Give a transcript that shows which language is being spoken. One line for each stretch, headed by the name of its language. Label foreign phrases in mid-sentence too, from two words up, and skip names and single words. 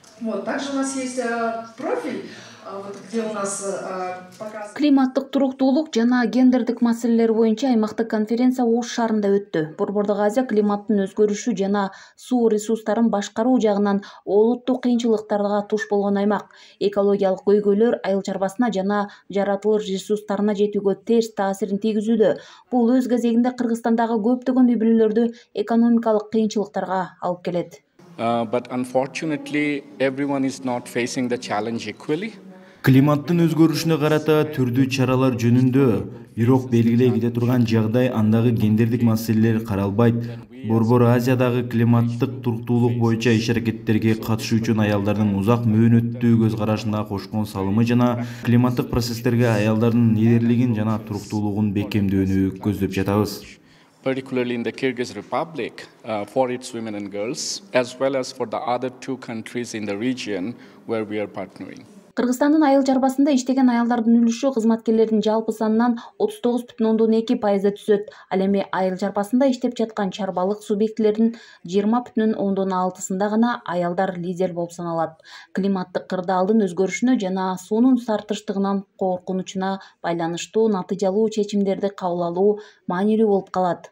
Russian: Вот. Также у нас есть профиль, вот, где у нас показано...
Kyrgyz: Климаттык туруктуулук жана гендердик маселелер боюнча аймактык конференция Ош шаарында өттү. Борбордук Азия климаттын өзгөрүшү жана суу ресурстарын башкаруу жагынан олуттуу кыйынчылыктарга туш болгон аймак. Экологиялык көйгөйлөр айыл чарбасына жана жаратылыш ресурстарына жетүүгө терс таасирин тийгизүүдө. Бул өз кезегинде Кыргызстандагы көптөгөн үй бүлөлөрдү экономикалык кыйынчылыктарга алып келет.
English: But unfortunately, everyone is not facing the challenge equally.
Kyrgyz: Климаттын өзгөрүшүнө карата түрдүү чаралар жөнүндө бирок белгилей кете турган жагдай андагы гендердик маселелер каралбайт. Борбор Азиядагы климаттык туруктуулук боюнча иш-аракеттерге катышуучу аялдардын узак мөөнөттүү көз карашына кошкон салымы жана климаттык процесстерге аялдардын лидерлигин жана туруктуулугун бекемдөөнү көздөп жатабыз.
English: Particularly in the Kyrgyz Republic, for its women and girls, as well as for the other two countries in the region where we are partnering.
Kyrgyz: Кыргызстандын айыл чарбасында иштеген аялдардын үлүшү кызматкерлердин жалпы санынан 39,2 түзөт. Ал эми айыл чарбасында иштеп жаткан чарбалык субъектилердин 20,6 гана аялдар лидер болуп саналат. Климаттык кырдаалдын өзгөрүшүнө жана суунун тартыштыгынан коркунучуна байланыштуу натыйжалуу чечимдерди кабыл алуу маанилүү болуп калат.